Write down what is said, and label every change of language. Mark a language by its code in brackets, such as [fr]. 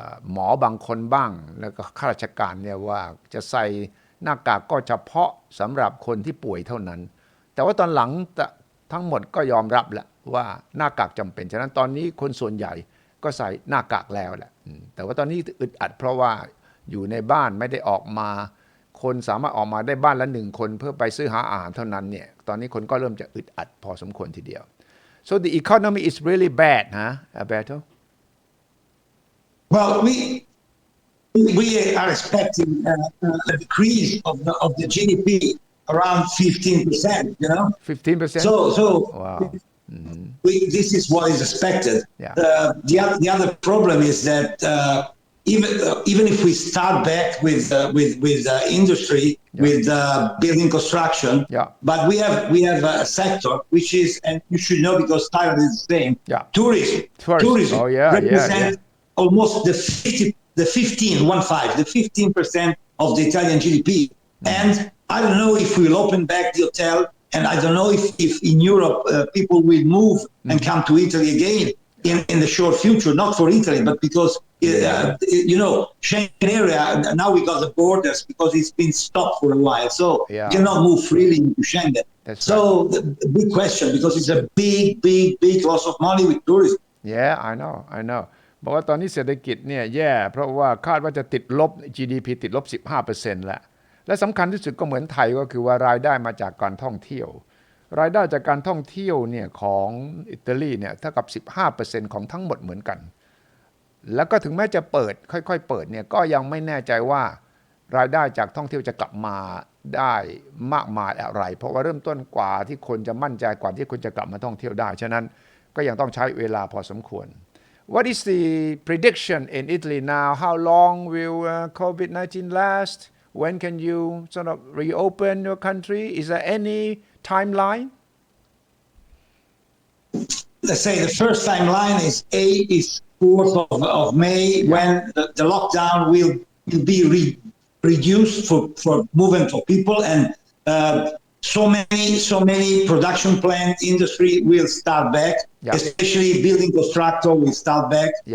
[th] หมอบางคนบ้างแล้วก็ข้าราชการเนี่ยว่าจะใส่หน้ากากก็เฉพาะสำหรับคนที่ป่วยเท่านั้นแต่ว่าตอนหลังทั้งหมดก็ยอมรับแล้วว่าหน้ากากจำเป็นฉะนั้นตอนนี้คนส่วนใหญ่ก็ใส่หน้ากากแล้วแหละแต่ว่าตอนนี้อึดอัดเพราะว่าอยู่ในบ้านไม่ได้ออกมาคนสามารถออกมาได้บ้านละ1คนเพื่อไปซื้อหาอาหารเท่านั้นเนี่ยตอนนี้คนก็เริ่มจะอึดอัดพอสมควรทีเดียว [en] so the economy is really bad Alberto well we are expecting a decrease of the GDP around 15%, you know. 15%. So wow. This is what is expected. The other problem is that even if we start back with industry, with building construction, but we have a sector which is, and you should know because Thailand is the same. Tourism. Oh, represent almost the 15% of the Italian GDP, and I don't know if we'll open back the hotel, and I don't know if in Europe people will move and come to Italy again in the short future, not for Italy, but because, you know, Schengen area, now we got the borders because it's been stopped for a while. So you cannot move freely into Schengen. So the big question, because it's a big loss of money with tourism. Yeah, I know. [th] บอกว่าตอนนี้เศรษฐกิจเนี่ยแย่เพราะว่าคาดว่าจะติดลบ GDP ติดลบ 15% แล้วและสำคัญที่สุดก็เหมือนไทยก็คือว่ารายได้มาจากการท่องเที่ยวรายได้จากการท่องเที่ยวเนี่ยของอิตาลีเนี่ยเท่ากับ 15% ของทั้งหมดเหมือนกัน แล้วก็ถึงแม้จะเปิดค่อยๆเปิดเนี่ยก็ยังไม่แน่ใจว่ารายได้จากท่องเที่ยวจะกลับมาได้มากมายอะไรเพราะว่าเริ่มต้นกว่าที่คนจะมั่นใจกว่าที่คนจะกลับมาท่องเที่ยวได้ฉะนั้นก็ยังต้องใช้เวลาพอสมควร [en] What is the prediction in Italy now? How long will COVID-19 last? When can you sort of reopen your country? Is there any timeline? Let's say the first timeline is 4th of May, when the lockdown will be reduced for movement for people, and so many production plant industry will start back, especially building constructor will start back.